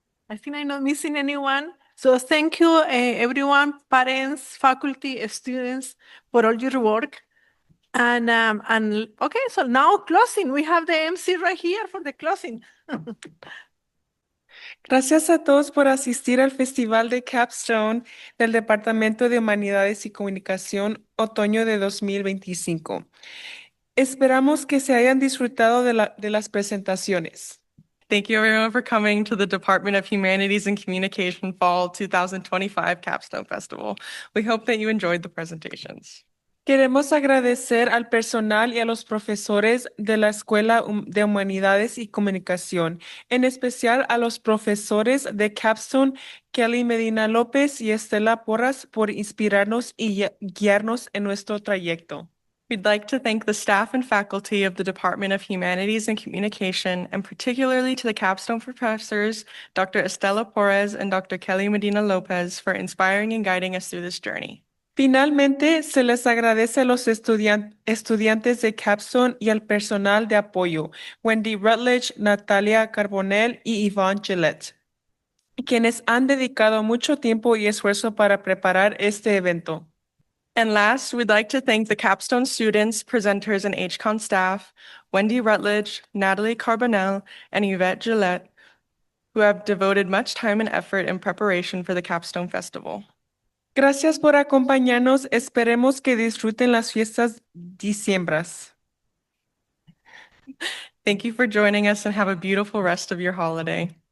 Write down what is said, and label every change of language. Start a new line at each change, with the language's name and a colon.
English: I think I'm not missing anyone. So thank you, everyone, parents, faculty, students, for all your work. And okay, so now closing. We have the MC right here for the closing.
Spanish: Gracias a todos por asistir al Festival de Capstone del Departamento de Humanidades y Comunicación Otoño de 2025. Esperamos que se hayan disfrutado de las presentaciones.
English: Thank you everyone for coming to the Department of Humanities and Communication Fall 2025 Capstone Festival. We hope that you enjoyed the presentations.
Spanish: Queremos agradecer al personal y a los profesores de la Escuela de Humanidades y Comunicación, en especial a los profesores de Capstone, Kelly Medina López y Estela Porras, por inspirarnos y guiarnos en nuestro trayecto.
English: We'd like to thank the staff and faculty of the Department of Humanities and Communication, and particularly to the Capstone professors, Dr. Estela Porras and Dr. Kelly Medina Lopez, for inspiring and guiding us through this journey.
Spanish: Finalmente, se les agradece a los estudiantes de Capstone y al personal de apoyo, Wendy Rutledge, Natalia Carbonell y Yvonne Gillette, quienes han dedicado mucho tiempo y esfuerzo para preparar este evento.
English: And last, we'd like to thank the Capstone students, presenters, and HCON staff, Wendy Rutledge, Natalie Carbonell, and Yvette Gillette, who have devoted much time and effort in preparation for the Capstone Festival.
Spanish: Gracias por acompañarnos. Esperemos que disfruten las fiestas diciembras.
English: Thank you for joining us and have a beautiful rest of your holiday.